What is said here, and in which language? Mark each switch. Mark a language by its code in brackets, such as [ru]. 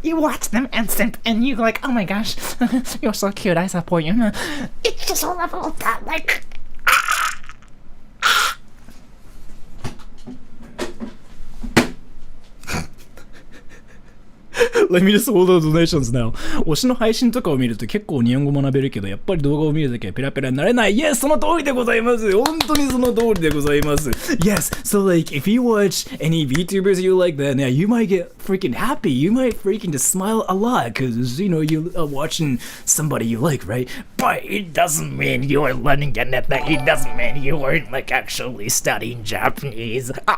[en] You watch them and simp, and you like, oh my gosh, you're so cute. I support you. It's just all about that, like. Let me just hold those donations now. [ja] 推しの配信とかを見ると結構日本語学べるけど、やっぱり動画を見るだけはペラペラになれない。 Yes, その通りでございます。本当にその通りでございます。 [en] Yes, so like if you watch any VTubers you like, then yeah, you might get freaking happy. You might freaking just smile a lot because, you know, you are watching somebody you like, right? But it doesn't mean you are learning anything. It doesn't mean you aren't like actually studying Japanese.